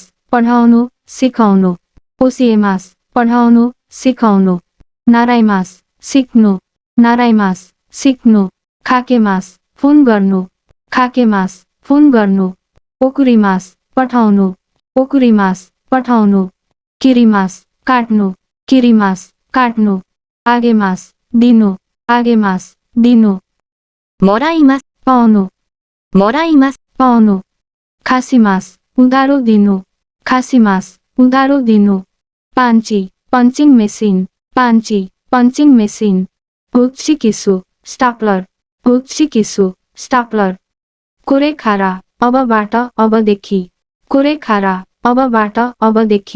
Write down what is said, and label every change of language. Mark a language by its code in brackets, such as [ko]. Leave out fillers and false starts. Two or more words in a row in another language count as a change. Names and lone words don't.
[ne] पढाउनु सिकाउनु ओसिएमास पढाउनु सिकाउनु नाराइमास सिक्नु नाराइमास सिक्नु खाकेमास फोन गर्नु खाकेमास फोन गर्नु ओकुरिमास पठाउनु ओकुरिमास पठाउनु किरिमास काट्नु किरिमास काट्नु आगेमास दिनु आगेमास दिनु [ja] もらいます。 [ne] पाउनु [ja] もらいます。 [ne] पाउनु खासीमास उधारो दिनु खासीमास उधारो दिनु पान्ची [en] punching machine [ne] पान्ची [en] punching machine [ne] हुक्सिकिसु स्टाप्लर हुक्सिकिसु स्टाप्लर कुरेखारा अबबाट अबदेखि कुरेखारा अबबाट अबदेखि